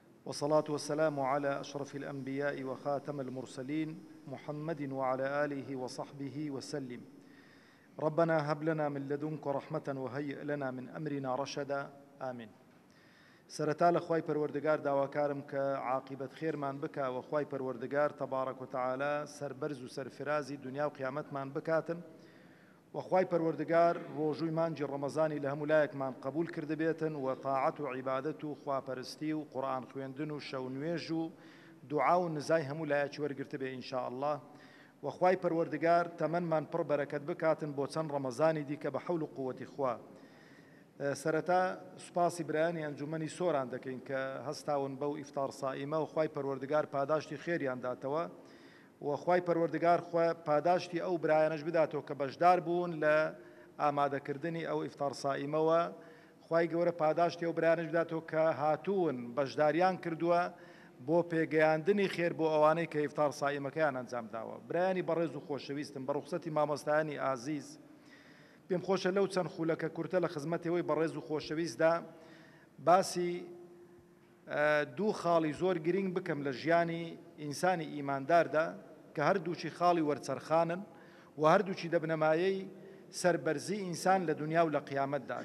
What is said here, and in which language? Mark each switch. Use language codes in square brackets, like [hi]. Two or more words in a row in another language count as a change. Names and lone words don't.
[ar] والصلاة والسلام على أشرف الأنبياء وخاتم المرسلين محمد وعلى آله وصحبه وسلم. ربنا هب لنا من لدنك رحمة وهيئ لنا من أمرنا رشدا آمين. [ckb] سرتا لخواي پروردگار داواکارم که عاقبت خیر من بکا و خواي پروردگار [ar] تبارك وتعالى [ckb] سربرز و سرفرازی دنیا و قیامت من بکاتن و خواي پروردگار روجوی مانجی رمضانی لهمولایک من قبول کرده بیتن و طاعت و عبادت و خوا پرستی و قرآن خویندن و شو نویج و دعا و نزای همولایک ورگرته بی [ar] ان شاء الله [ckb] و خواي پروردگار تمن من پر برکت بکاتن بوچن رمضانی دی که بحول قوت خوا. سرتا سپاسی برایانی انجمنی سوران دکین که هستاون بو افطار صائمه و خواي پروردگار پاداشتی خیریان داتوا و خواي پروردگار خوا پاداشتی او برایانش بداتو که بجدار بون لآماده کردنی او افطار صائمه و خواي گوره پاداشتی او برایانش بداتو که هاتون بجداریان کردوا بو پیگیاندنی خیر بو اوانی که افطار صائمه کیان انجام داوا. برایانی برز و خوشویستم برخصتی مامۆستایانی عزیز پێم خۆشە لەو چەند خولەکە کورتە لە خزمەتەوەی بەڕێز و خۆشەویستدا باسی دوو خاڵی زۆر گرنگ بکەم لە ژیانی ئینسانی ئیمانداردا کە هەردووچی خاڵی وەرچەرخانن و هەردووچی دەبنەمایەی سەربەرزی ئینسان لە دنیا و لە قیامەتدا.